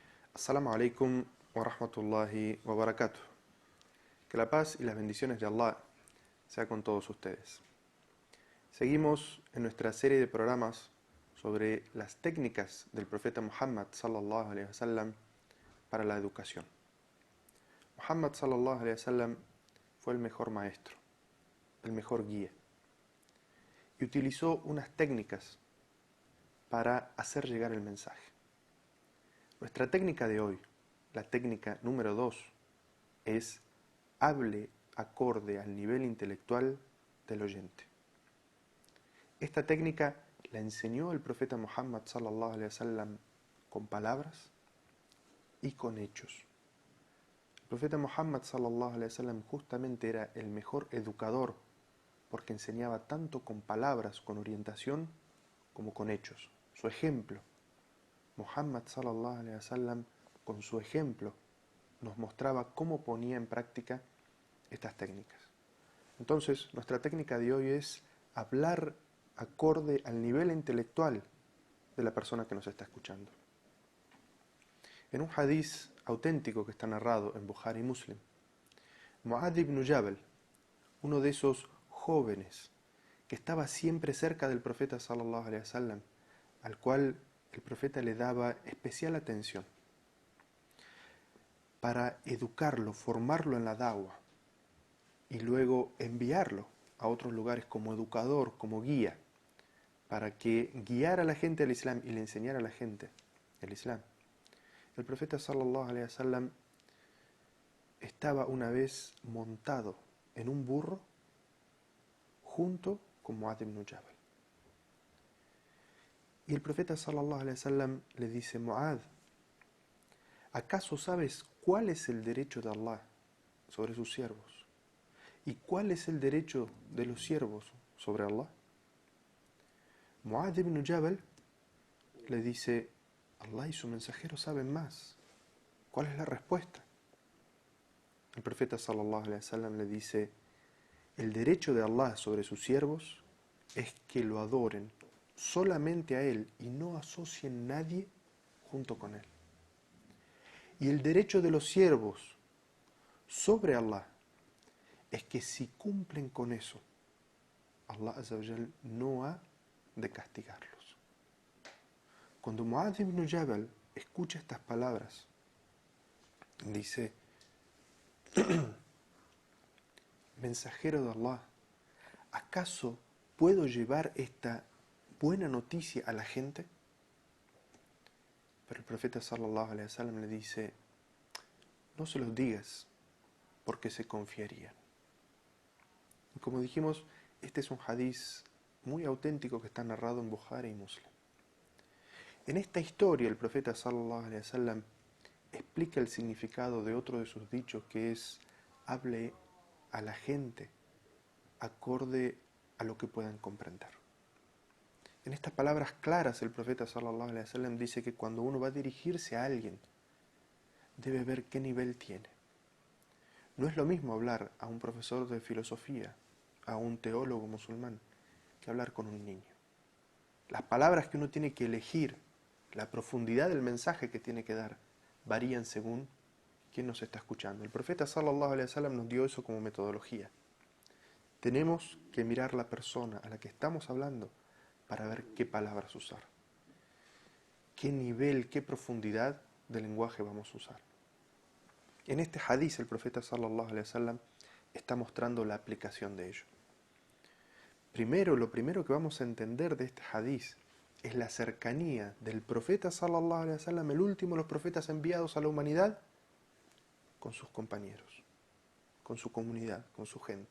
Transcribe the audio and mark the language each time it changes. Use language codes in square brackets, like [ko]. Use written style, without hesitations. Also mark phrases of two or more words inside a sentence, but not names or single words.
[ar] السلام عليكم ورحمة الله وبركاته. [es] Que la paz y las bendiciones de Allah sea con todos ustedes. Seguimos en nuestra serie de programas sobre las técnicas del profeta Muhammad [ar] صلى الله عليه وسلم [es] para la educación. Muhammad [ar] صلى الله عليه وسلم [es] fue el mejor maestro, el mejor guía, y utilizó unas técnicas para hacer llegar el mensaje. Nuestra técnica de hoy, la técnica número 2, es hable acorde al nivel intelectual del oyente. Esta técnica la enseñó el profeta Muhammad [ar] صلى الله عليه وسلم [es] con palabras y con hechos. El profeta Muhammad [ar] صلى الله عليه وسلم [es] justamente era el mejor educador porque enseñaba tanto con palabras, con orientación, como con hechos. Su ejemplo. Muhammad [ar] صلى الله عليه وسلم [es] con su ejemplo nos mostraba cómo ponía en práctica estas técnicas. Entonces, nuestra técnica de hoy es hablar acorde al nivel intelectual de la persona que nos está escuchando. En un hadiz auténtico que está narrado en Bukhari y Muslim, Mu'adh ibn Jabal, uno de esos jóvenes que estaba siempre cerca del profeta [ar] صلى الله عليه وسلم, [es] al cual el profeta le daba especial atención para educarlo, formarlo en la da'wah y luego enviarlo a otros lugares como educador, como guía, para que guiara a la gente al Islam y le enseñara a la gente el Islam. El profeta [ar] صلى الله عليه وسلم [es] estaba una vez montado en un burro junto con Mu'adh ibn Jabal. Y el profeta [ar] صلى الله عليه وسلم [es] le dice: Mu'adh, ¿acaso sabes cuál es el derecho de Allah sobre sus siervos? ¿Y cuál es el derecho de los siervos sobre Allah? Mu'adh ibn Jabal le dice: Allah y su mensajero saben más. ¿Cuál es la respuesta? El profeta [ar] صلى الله عليه وسلم [es] le dice: el derecho de Allah sobre sus siervos es que lo adoren solamente a Él y no asocien nadie junto con Él. Y el derecho de los siervos sobre Allah es que si cumplen con eso, Allah [ar] عز وجل [es] no ha de castigarlos. Cuando Mu'adh ibn Jabal escucha estas palabras, dice: mensajero de Allah, ¿acaso puedo llevar esta buena noticia a la gente? Pero el profeta [ar] صلى الله عليه وسلم [es] le dice: no se los digas porque se confiarían. Y como dijimos, este es un hadiz muy auténtico que está narrado en Bukhari y Muslim. En esta historia el profeta [ar] صلى الله عليه وسلم [es] explica el significado de otro de sus dichos, que es: hable a la gente acorde a lo que puedan comprender. En estas palabras claras el profeta [ar] صلى الله عليه وسلم [es] dice que cuando uno va a dirigirse a alguien debe ver qué nivel tiene. No es lo mismo hablar a un profesor de filosofía, a un teólogo musulmán, que hablar con un niño. Las palabras que uno tiene que elegir, la profundidad del mensaje que tiene que dar, varían según quién nos está escuchando. El profeta [ar] صلى الله عليه وسلم [es] nos dio eso como metodología. Tenemos que mirar la persona a la que estamos hablando para ver qué palabras usar, qué nivel, qué profundidad de lenguaje vamos a usar. En este hadiz el profeta [ar] صلى الله عليه وسلم [es] está mostrando la aplicación de ello. Lo primero que vamos a entender de este hadiz es la cercanía del profeta [ar] صلى الله عليه وسلم, [es] el último de los profetas enviados a la humanidad, con sus compañeros, con su comunidad, con su gente.